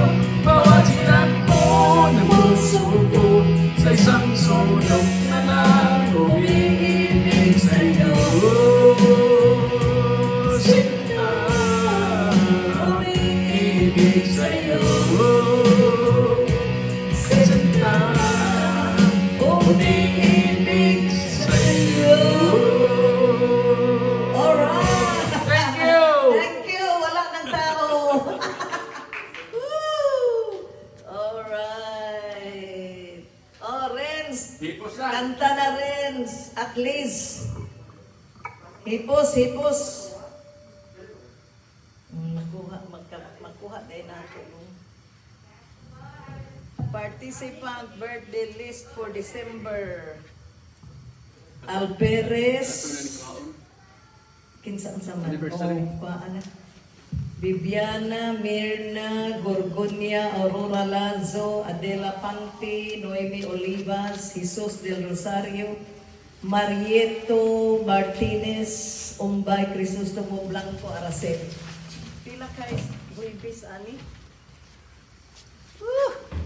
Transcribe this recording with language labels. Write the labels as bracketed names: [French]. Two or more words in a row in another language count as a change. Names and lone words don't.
[Filipino] Bawat silakbo ng puso ko, sa isang sulok na lang umiibig sa'yo. Sinta, umiibig sa'yo. Sinta, umiibig sa'yo. [English] Alright! Thank you! Thank you! [Filipino] Wala ng tao! Woo! [English] Alright! Oh, Renz! [Cebuano] Hipos lang. Kanta na, Renz! [English] At least! [Cebuano] Hipos, hipos! [Filipino] Makuha din natin. [English] Participant birthday list for December. [Cebuano] Alperes. Kinsaan sa man? Anniversary. [Filipino] Paano? Viviana, Mirna, Gorgonia, Aurora Lazo, Adela Pangti, Noemi Olivas, Jesus del Rosario, Marieto Martinez, Umbay, Crisostomo Blanco, Araceli. [Cebuano] Pila kay Buibis, ani?